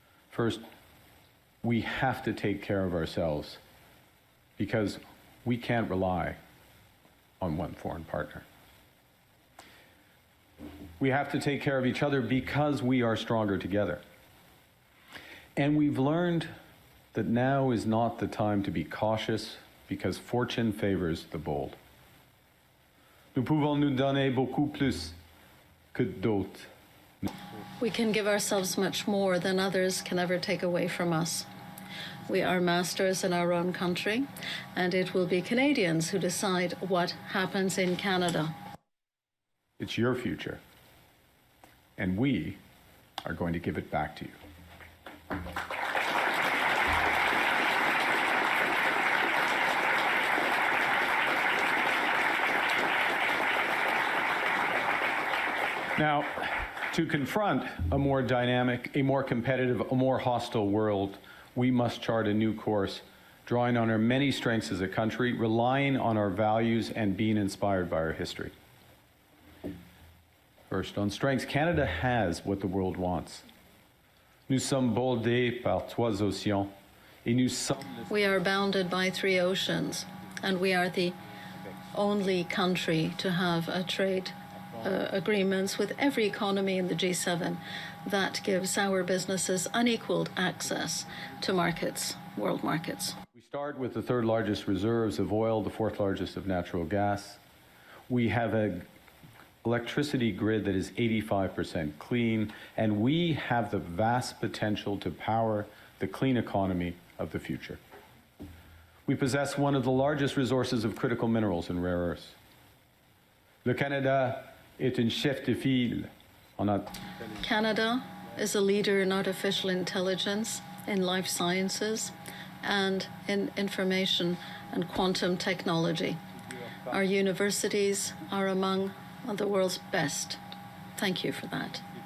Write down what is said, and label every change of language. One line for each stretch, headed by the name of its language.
English: First, we have to take care of ourselves because we can't rely on one foreign partner. We have to take care of each other because we are stronger together. And we've learned that now is not the time to be cautious because fortune favors the bold.
French: Nous pouvons nous donner beaucoup plus que d'autres.
English: We can give ourselves much more than others can ever take away from us. We are masters in our own country, and it will be Canadians who decide what happens in Canada. It's your future, and we are going to give it back to you. Now, to confront a more dynamic, a more competitive, a more hostile world, we must chart a new course, drawing on our many strengths as a country, relying on our values, and being inspired by our history. First, on strengths, Canada has what the world wants.
French: Nous sommes bordés par trois océans, et nous sommes...
English: We are bounded by 3 oceans, and we are the only country to have a trade agreements with every economy in the G7 that gives our businesses unequaled access to markets, world markets. We start with the 3rd largest reserves of oil, the 4th largest of natural gas. We have an electricity grid that is 85% clean, and we have the vast potential to power the clean economy of the future. We possess one of the largest resources of critical minerals and rare earths.
French: Le Canada est un chef de file en
English: Canada is a leader in artificial intelligence, in life sciences, and in information and quantum technology. Our universities are among the world's best. Thank you for that.